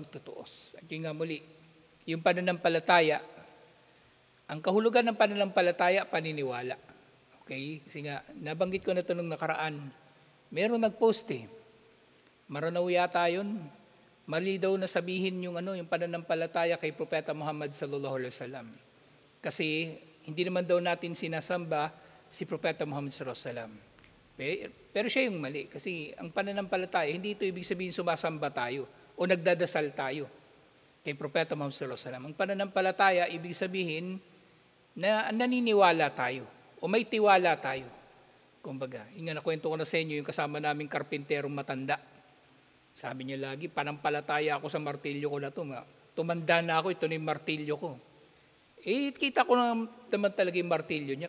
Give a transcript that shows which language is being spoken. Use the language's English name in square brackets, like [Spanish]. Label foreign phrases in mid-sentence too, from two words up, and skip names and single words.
[Filipino] At yun nga muli, yung pananampalataya, ang kahulugan ng pananampalataya, paniniwala. Okay? Kasi nga, nabanggit ko na ito nung nakaraan. Meron nag-post Maranaw yata yun. Mali daw na sabihin yung pananampalataya kay Propeta Muhammad [Arabic] صلى الله عليه وسلم. [Filipino] Kasi hindi naman daw natin sinasamba si Propeta Muhammad [Arabic] صلى الله عليه وسلم. [Filipino] Pero siya yung mali. Kasi ang pananampalataya, hindi ito ibig sabihin sumasamba tayo o nagdadasal tayo kay Propeta Muhammad [Arabic] صلى الله عليه وسلم. [Filipino] Ang pananampalataya, ibig sabihin na naniniwala tayo o may tiwala tayo. Kumbaga, yung nakwento ko na sa inyo, yung kasama naming karpinterong matanda. Sabi niya lagi, panampalataya ako sa martilyo ko na ito. Tumanda na ako, ito na yung martilyo ko. Kita ko naman talaga yung martilyo niya.